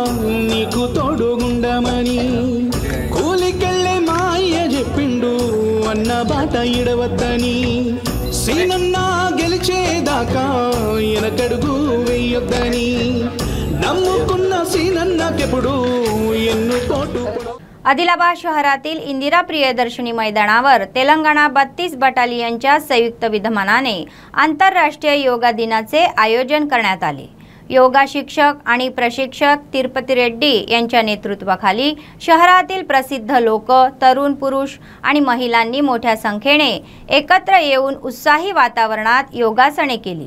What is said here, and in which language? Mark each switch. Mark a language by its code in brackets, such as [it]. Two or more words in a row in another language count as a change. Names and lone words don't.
[te] నీకు తోడుగుండమని కూలికెళ్ళే మా అయ్య చెప్పిండు అన్న బాట ఇడవద్దని సీనన్నా గెలిచేదాకా ఎనకడుగు వేయొద్దని నమ్ముకున్న సీనన్నకెపుడూ ఎన్నుకోటూ [mr] आदिलाबाद शहरातील इंदिरा प्रियदर्शनी मैदानावर तेलंगणा 32 बटालियनच्या संयुक्त विद्यमानाने आंतरराष्ट्रीय योगा दिनाचे आयोजन करण्यात आले। योगा शिक्षक आणि प्रशिक्षक तिरुपती रेड्डी यांच्या नेतृत्वाखाली शहरातील प्रसिद्ध लोक, तरुण पुरुष आणि महिलांनी मोठ्या संख्येने एकत्र येऊन उत्साही वातावरणात योगासने केली।